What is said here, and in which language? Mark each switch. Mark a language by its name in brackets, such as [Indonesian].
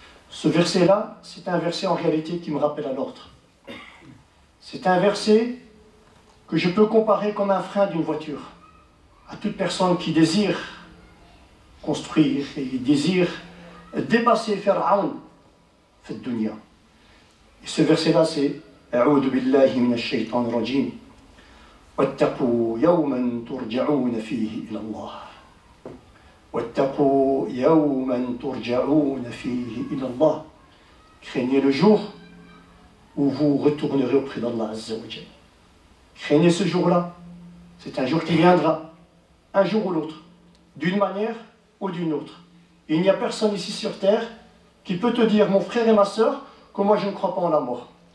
[French] Ce verset-là, c'est un verset en réalité qui me rappelle à l'ordre. C'est un verset que je peux comparer comme un frein d'une voiture à toute personne qui désire construire et désire dépasser Pharaon, fait dunya. Et ce verset-là, c'est [Arabic] أعوذ بالله من الشيطان الرجيم واتقوا يوما ترجعون فيه إلى الله واتقوا يوما ترجعون فيه إلى الله. [French] Craignez le jour où vous retournerez auprès d'Allah Azza wa Jal. Craignez ce jour-là. C'est un jour qui viendra, un jour ou l'autre, d'une manière ou d'une autre. Il n'y a personne ici sur terre qui peut te dire, mon frère et ma sœur, que moi je ne crois pas en la mort.